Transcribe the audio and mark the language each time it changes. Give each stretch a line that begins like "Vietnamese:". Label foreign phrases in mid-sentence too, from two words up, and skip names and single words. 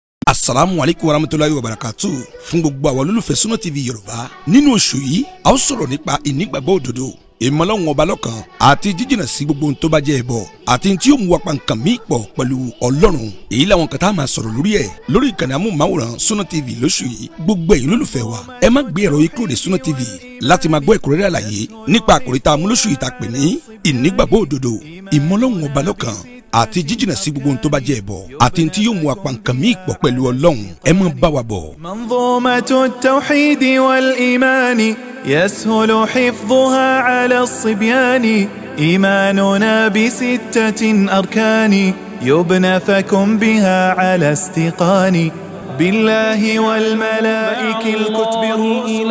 Arabic: السلام عليكم ورحمة الله وبركاته.
Yoruba: Fún gbogbo àwọn olólùfẹ́ Sunna TV Yorùbá nínú oṣù yìí a ó sọ̀rọ̀ nípa ìnígbàgbọ́ òdodo, ìmọ̀lọ́hun ọba lọ́kan àti jíjìnà sí gbogbo ohun tó bá jẹ́ ẹbọ àti tí yóò mú wa pa nǹkan míì pọ̀ pẹ̀lú Ọlọ́run. Èyí làwọn kan tá a máa sọ̀rọ̀ lórí ẹ̀ lórí ìkànnì amóhùnmáwòrán Sunna TV lóṣù yìí. Gbogbo ẹ̀yin olólùfẹ́ wa ẹ má gbé ẹ̀rọ yìí kúrò ní Sunna TV láti máa gbọ́ ẹ̀kúnrẹ́rẹ́ àlàyé nípa àkòrí tá a mú lóṣù yìí tá a pè ní ìnígbàgbọ́ òdodo, ìmọ̀lọ́hun ọba lọ́kan àti jíjìnà sí gbogbo ohun tó bá jẹ́ ẹbọ àti tí yóò mú wa pa nǹkan míì pọ̀ pẹ̀lú Ọlọ́run. Ẹ máa bá wa bọ̀.
Arabic: منظومة التوحيد والإيمان يسهل حفظها على الصبيان إيماننا بستة أركان يبنى فكن بها على استيقان بالله والملائكة الكتب الرسل